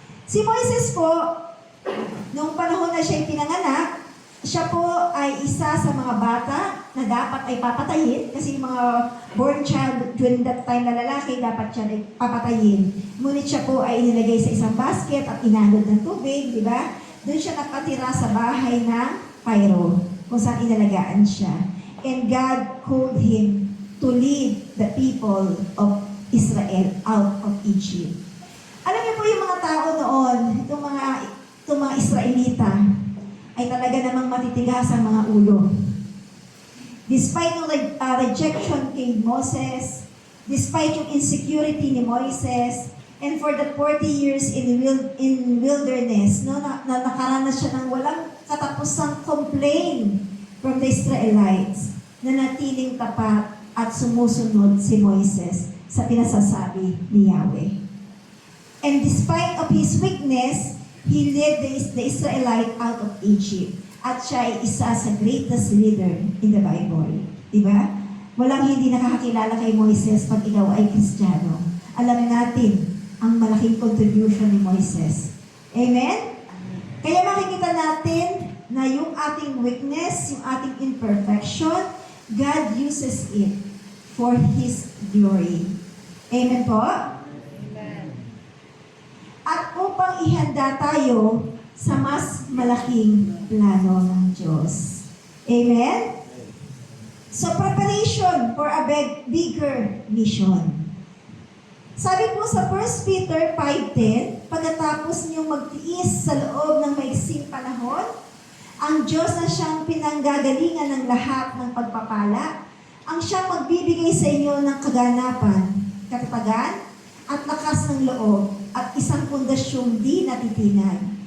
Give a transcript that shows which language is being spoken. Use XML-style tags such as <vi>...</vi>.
<tl>Si Moises po, noong panahon na siya pinanganak, siya po ay isa sa mga bata na dapat ay papatayin kasi yung mga born child during that time na lalaki dapat siya ay papatayin. Ngunit siya po ay inilagay sa isang basket at inanod ng tubig, di ba? Doon siya nakatira sa bahay ng Pharaoh kung saan inalagaan siya.</tl> <en>And God called him to lead the people of Israel out of Egypt.</en> <tl>Alam niyo po yung mga tao noon, itong mga Israelita, ay talaga namang matitigas ang mga ulo. Despite yung rejection kay Moses, despite yung insecurity ni Moises, and for the 40 years in wilderness, no, na nakaranas siya ng walang katapusang complaint from the Israelites, na natiling tapat at sumusunod si Moises sa pinasasabi ni Yahweh.</tl> <en>And despite of his weakness, he led the Israelite out of Egypt.</en> <tl>At siya ay isa sa greatest leader in the Bible. Diba? Walang hindi nakakakilala kay Moises pag ikaw ay Kristiyano. Alam natin ang malaking contribution ni Moises. Amen? Kaya makikita natin na yung ating weakness, yung ating imperfection, God uses it for His glory. Amen po? At upang ihanda tayo sa mas malaking plano ng Diyos. Amen?</tl> <en>So, preparation for a bigger mission.</en> <tl>Sabi po sa 1 Peter 5:10, pagkatapos niyong magtiis sa loob ng maiksing panahon, ang Diyos na siyang pinanggagalingan ng lahat ng pagpapala, ang siyang magbibigay sa inyo ng kaganapan, katatagan, at lakas ng loob, at isang pundasyong di natitinag.</tl>